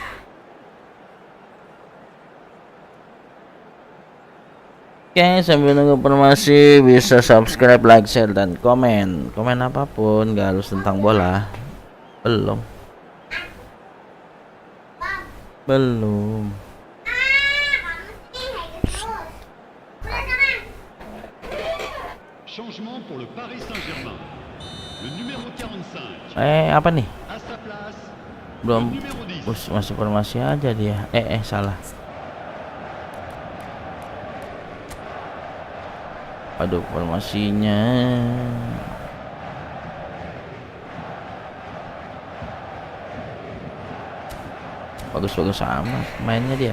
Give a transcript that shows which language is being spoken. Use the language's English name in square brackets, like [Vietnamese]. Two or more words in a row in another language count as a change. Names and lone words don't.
[Indonesian] Oke, sambil nunggu informasi bisa subscribe, like, share, dan komen. Komen apapun, gak harus tentang bola. Belum. Belum. [French] Changement pour le Paris Saint-Germain. Le numéro 45. [Indonesian] Apa nih? [French] À sa place, [Indonesian] Belum. [French] le numéro 10. [Indonesian] Masih formasi aja dia. Salah. Aduh, formasinya. Bagus-bagus amat mainnya dia.